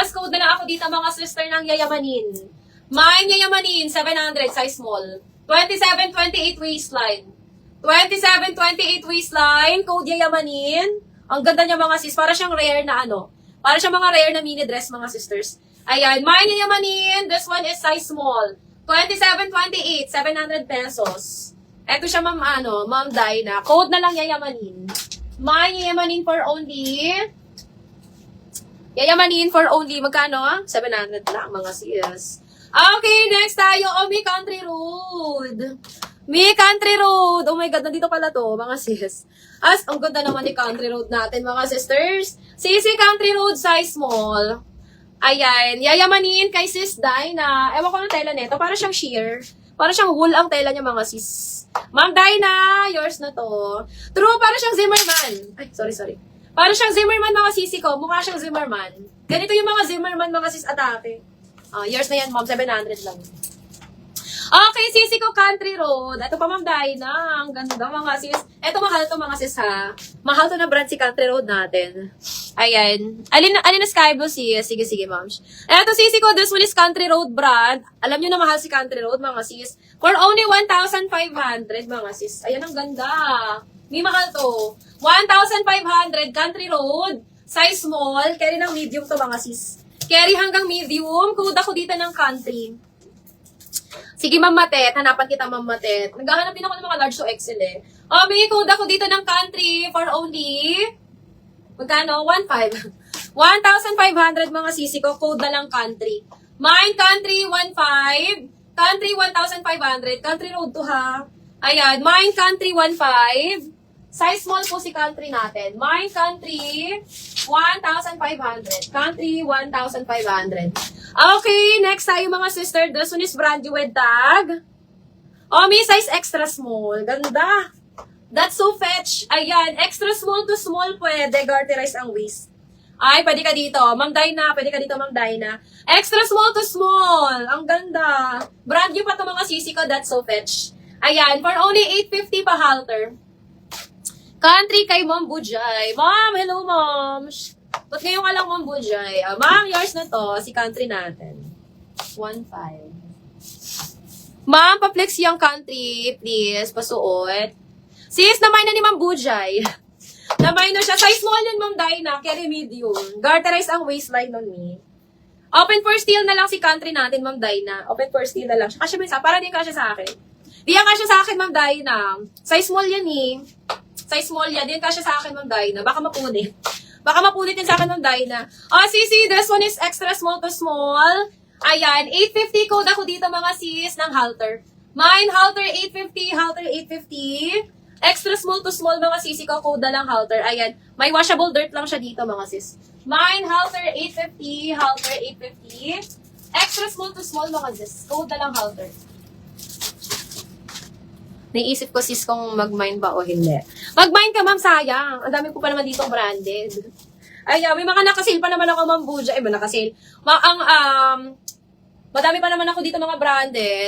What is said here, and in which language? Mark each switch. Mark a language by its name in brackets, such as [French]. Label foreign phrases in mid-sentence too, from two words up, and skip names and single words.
[Filipino] Code na lang ako dito, mga sister, ng yayamanin. May yayamanin, 700, [English] size small. [Filipino] 27, 28 waistline. 27, 28 waistline, code yayamanin. Ang ganda niya, mga sis. Para siyang rare na ano. Para siyang mga rare na [English] mini dress, [Filipino] mga sisters. Ayan, may yayamanin. [English] This one is size small. 27, 28, 700 pesos. [Filipino] Ito siya, Ma'am Dyna. Code na lang yayamanin. May yayamanin [English] for only... [Filipino] Yayamanin [English] for only, [Filipino] magkano? 700 lang, mga sis. Okay, next tayo. Mi Country Road. Mi Country Road. [English] Oh my God, [Filipino] nandito pala to, mga sis. Ang ganda naman ni Country Road natin, mga sisters. Sisi Country Road, [English] size small. [Filipino] Ayan, yayamanin kay Sis Dyna. Ewan ko ng tela nito. Para siyang sheer. Para siyang wool ang tela niya, mga sis. Ma'am Dyna, yours na to. True, para siyang Zimmerman. Ay, sorry. Para siyang Zimmerman, mga sisi ko. Mukha siyang Zimmerman. Ganito yung mga Zimmerman, mga sis, atake. Yours na yan, ma'am. 700 lang. Okay, sisi ko, Country Road. Ito pa, Ma'am Dyna. Ang ganda, mga sis. Ito, mahal to, mga sis, ha. Mahal to na brand si Country Road natin. Ayan. Alin na [English] Sky Blue, [Filipino] sis? Sige, ma'am. Ito, sisi ko, [English] this one is Country Road brand. [Filipino] Alam nyo na mahal si Country Road, mga sis. [English] For only 1,500, [Filipino] mga sis. Ayan, ang ganda. May mahal to. 1,500, Country Road. [English] Size small. [Filipino] Carry ng medium to, mga sis. Carry hanggang medium. Code ako dito ng country. Sige, Ma'am Matet. Hanapan kita, Ma'am Matet. Naghahanap din ako ng mga [English] large to XL [Filipino] eh. May code ako dito ng country [English] for only... [Filipino] Magkano? 1,500. 1,500, mga sisi ko. Code na lang country. Mine country 1,500. Country 1,500. Country road to, ha. Ayan. Mine country 1,500. [English] Size small [Filipino] po si country natin. Mine country 1,500. Country 1,500. Okay, next tayo, mga sister. [English] This one is brand new with tag. [Filipino] May [English] size extra small. [Filipino] Ganda. [English] That's so fetch. [Filipino] Ayan, [English] extra small to small [Filipino] pwede. Garterize ang waist. Ay, pwede ka dito. Ma'am Dyna, pwede ka dito, Ma'am Dyna. [English] Extra small to small. [Filipino] Ang ganda. [English] Brand new [Filipino] pa ito, mga sisi ko. [English] That's so fetch. Ayan, for only 850 pa halter. [Filipino] Country kay Ma'am Bujay. Ma'am, hello, Ma'am. Ba't ngayon ka lang, Ma'am Bujay? Ma'am, yours na to. Si country natin. 1,500. Ma'am, pa-flex yung country, please. Pasuot. Sis, namay na ni Ma'am Bujay. Namay na siya. [English] Size small [Filipino] yun, Ma'am Dyna. [English] Carry medium. Garterize ang waistline on me. Open for steal [Filipino] na lang si [English] country natin, Ma'am Dyna. Open for steal [Filipino] na lang siya. Kasi may para din kasya sa akin. Di yan kasya sa akin, Ma'am Dyna. [English] Size small [Filipino] yan eh. [English] Size small [Filipino] yan. Di yan kasya sa akin, Ma'am Dyna. Baka mapunit. Baka mapunit din sa akin, Ma'am Dyna. Sisi, [English] this one is extra small to small. [Filipino] Ayan, 850 code ako dito, mga sis, ng halter. Mine, halter 850, halter 850. [English] Extra small to small, [Filipino] mga sisi ko, code na lang halter. Ayan, may [English] washable dirt [Filipino] lang siya dito, mga sis. Mine, halter 850, halter 850. [English] Extra small to small, [Filipino] mga sis. Code na lang halter. Naisip ko, sis, kung mag-mine ba o hindi. Mag-mine ka, ma'am, sayang. Ang dami ko pa naman dito branded. Ayan, may mga nakasil pa naman ako, Ma'am Buja. Ba, nakasil. Madami pa naman ako dito mga branded.